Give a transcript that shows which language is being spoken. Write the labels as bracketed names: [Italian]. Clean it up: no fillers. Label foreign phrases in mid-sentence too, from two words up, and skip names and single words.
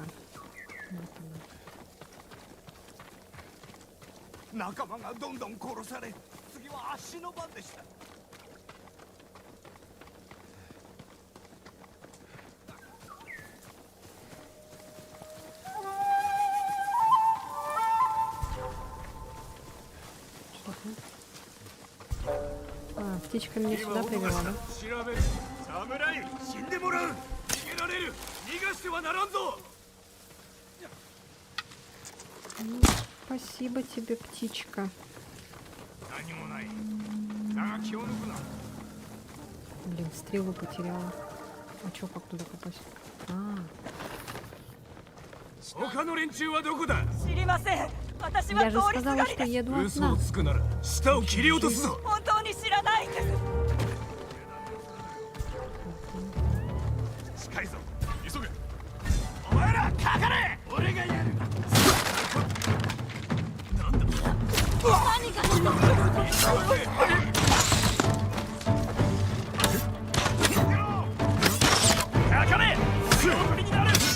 [Russian] Вот она. [Japanese] 仲間がどんどん殺され次は足の番でした [Russian] А, птичка меня сюда привела, да? [Japanese] 調べる侍死んでもらう逃げられる逃がしてはならんぞ [Russian] Ну, спасибо тебе, птичка. [Japanese] 何もないだが気を抜くな [Russian] Блин, стрелу потеряла. А чё, как туда попасть? А, [Japanese] 他の連中はどこだ知りません。私は [Russian] я [Japanese] 通 [Russian] же [Japanese] りす [Russian] сказала, [Japanese] がり [Russian] что [Japanese] です。 [Russian] еду [Japanese] 嘘を [Russian] одна. [Japanese] つくなら舌を切り落とすぞ本当に知らないんです。近いぞ急げお前らかかれ俺がやるなんだかかれ強振りになる